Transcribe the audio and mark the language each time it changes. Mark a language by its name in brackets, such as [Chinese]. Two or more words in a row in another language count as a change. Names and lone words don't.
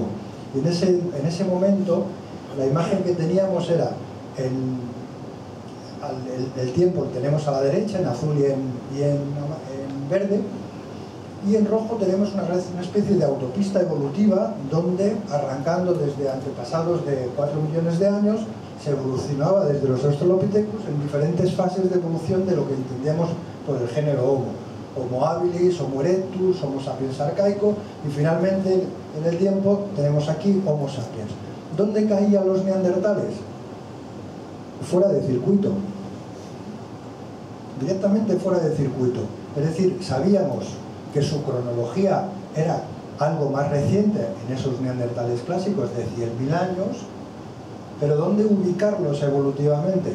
[Spanish] Y en ese momento, la imagen que teníamos era el tiempo lo tenemos a la derecha, en azul y en verde, y en rojo tenemos una especie de autopista evolutiva donde, arrancando desde antepasados de 4 millones de años, se evolucionaba desde los Australopithecus en diferentes fases de evolución de lo que entendemos por el género Homo. Homo habilis, Homo erectus, Homo sapiens arcaico, y finalmente en el tiempo tenemos aquí Homo sapiens. ¿Dónde caían los neandertales? Fuera de circuito. Directamente fuera de circuito. Es decir, sabíamos que su cronología era algo más reciente en esos neandertales clásicos de 100.000 años, Pero ¿dónde ubicarlos evolutivamente?